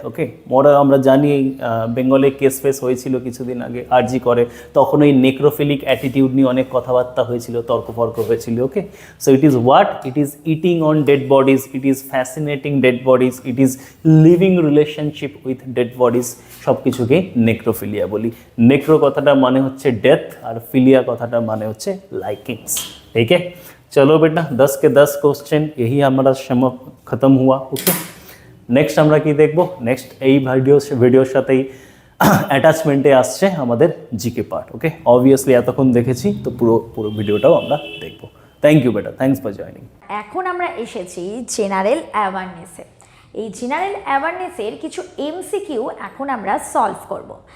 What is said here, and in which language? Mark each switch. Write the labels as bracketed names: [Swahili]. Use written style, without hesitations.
[Bangla] ওকে, আমরা জানি বেঙ্গলে কেস ফেস হয়েছিল কিছুদিন আগে আরজি করে, তখন ওই নেক্রোফিলিক অ্যাটিটিউড নিয়ে অনেক কথাবার্তা হয়েছিল, তর্কফর্ক হয়েছিল। [English] Okay, so it is what? It is eating on dead bodies, it is fascinating dead bodies, it is living relationship with dead bodies, [Bangla] সব কিছুকে নেক্রোফিলিয়া বলি। নেক্রো কথাটা মানে হচ্ছে ডেথ, আর ফিলিয়া কথাটা মানে হচ্ছে লাইকিংস। [Hindi] ठीक है, चलो बेटा 10 के 10 क्वेश्चन यही हमारा खत्म हुआ। [Bangla] ओके, নেক্সট আমরা কি দেখব? নেক্সট এই ভিডিওর সাথেই অ্যাটাচমেন্টে আসছে আমাদের জিকে পার্ট। ওকে, অবভিয়াসলি এতক্ষণ দেখেছি তো পুরো ভিডিওটাও আমরা দেখব। [English] Thank you বেটা, thanks for joining. [Bangla] এখন আমরা এসেছি জেনারেল অ্যাওয়ারনেসে। এই জেনারেল অ্যাওয়ারনেসের কিছু এমসিকিউ এখন আমরা সলভ করব।